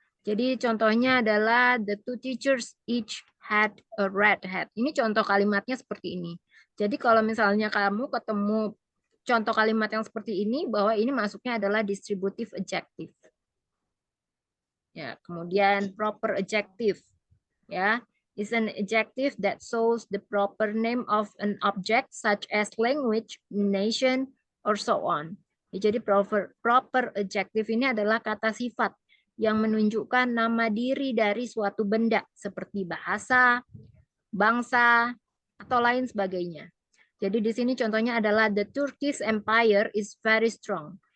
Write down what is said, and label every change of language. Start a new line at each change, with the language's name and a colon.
Indonesian: Jadi contohnya adalah
English: the two teachers each had a red hat.
Indonesian: Ini contoh kalimatnya seperti ini. Jadi kalau misalnya kamu ketemu contoh kalimat yang seperti ini bahwa ini masuknya adalah distributive adjective. Ya, kemudian proper adjective ya.
English: Is an adjective that shows the proper name of an object such as language, nation, or so on.
Indonesian: Jadi proper adjective ini adalah kata sifat yang menunjukkan nama diri dari suatu benda seperti bahasa, bangsa, atau lain sebagainya. Jadi di sini contohnya adalah
English: the Turkish Empire is very strong.